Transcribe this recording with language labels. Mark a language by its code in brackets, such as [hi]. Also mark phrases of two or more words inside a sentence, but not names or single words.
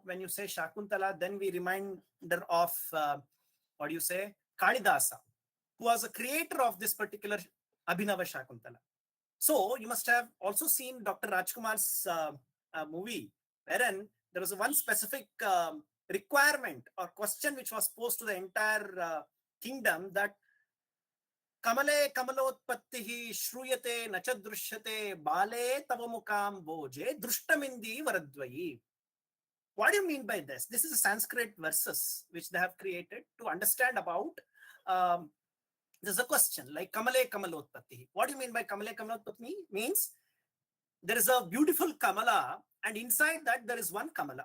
[en] When you say Shakuntala, then we reminder of, what do you say, Kalidasa, who was a creator of this particular Abhinava Shakuntala. So you must have also seen Dr. Rajkumar's movie, wherein there was one specific requirement or question which was posed to the entire kingdom, that [sa] कमले कमलोत्पत्तिः श्रूयते नचदृश्यते बाले तवमुखं भोजे दृष्टमिन्दि वरद्वयि. [en] What do you mean by this? This is a Sanskrit verses which they have created to understand about. There's a question like [sa] कमले कमलोत्पत्तिः. [en] What do you mean by [sa] कमले कमलोत्पत्तिः? [en] Means there is a beautiful Kamala and inside that there is one Kamala.